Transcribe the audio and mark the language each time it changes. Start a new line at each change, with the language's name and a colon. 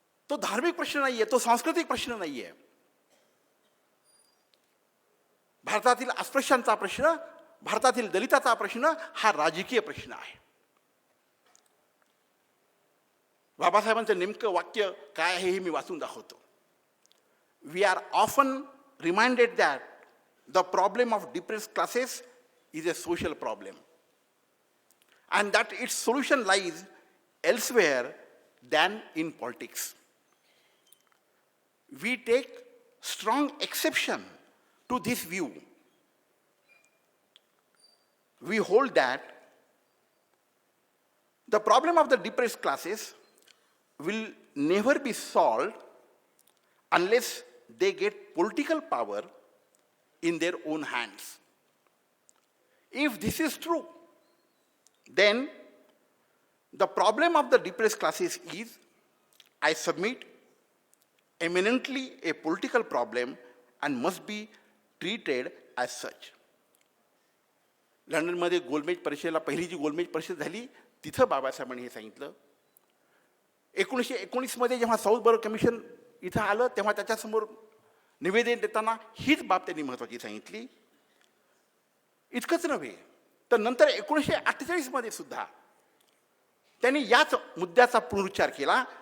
Marathi: तो धार्मिक प्रश्न नाहीये, तो सांस्कृतिक प्रश्न नाहीये. भारतातील अस्पृश्यांचा प्रश्न, भारतातील दलिताचा प्रश्न हा राजकीय प्रश्न आहे. बाबासाहेबांचं नेमकं वाक्य काय आहे हे मी वाचून दाखवतो.
English: We are often reminded that the problem of depressed classes is a social problem and that its solution lies elsewhere than in politics. We take strong exception to this view. We hold that the problem of the depressed classes will never be solved unless they get political power in their own hands. If this is true, then the problem of the depressed classes is, I submit, eminently a political problem and must be treated as such.
Marathi: लंडनमध्ये गोलमेज परिषदेला पहिली जी गोलमेज परिषद झाली तिथं बाबासाहेबांनी हे सांगितलं. 1919 मध्ये जेव्हा साऊथबरो कमिशन इथं आलं तेव्हा त्याच्यासमोर निवेदन देताना हीच बाब त्यांनी महत्त्वाची सांगितली. इतकंच नव्हे तर नंतर 1948 मध्ये सुद्धा त्यांनी याच मुद्द्याचा पुनरुच्चार केला.